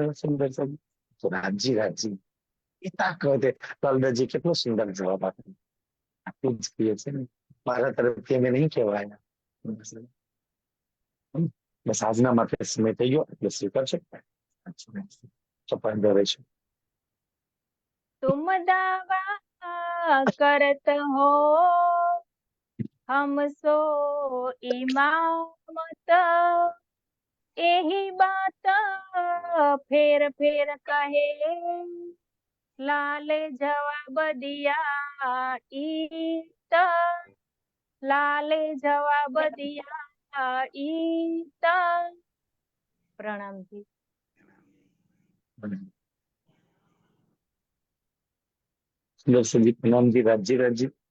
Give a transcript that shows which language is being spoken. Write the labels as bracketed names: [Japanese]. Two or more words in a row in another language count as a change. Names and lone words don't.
[Gujarati] સુંદર છે તો રાજી રાજી પિતા કહે. લાલદાજી કેટલો સુંદર જવાબ આપ્યો. આટલું જ કહીએ છે ને, મારા તરફથી અમે નહીં કહેવાય. બસ આજના માટે સમય થઈ ગયો એટલે સ્વીકારશો. ચપાઈ ધરે છે. [Hindi] तुम दावा करत हो हम सो इमामत एही बात फेर फेर कहे लाल जवाब दिया ईत लाल जवाब दिया ईत. प्रणाम जी. [Gujarati] સુંદર પ્રણામજી, રાજજી રાજજી.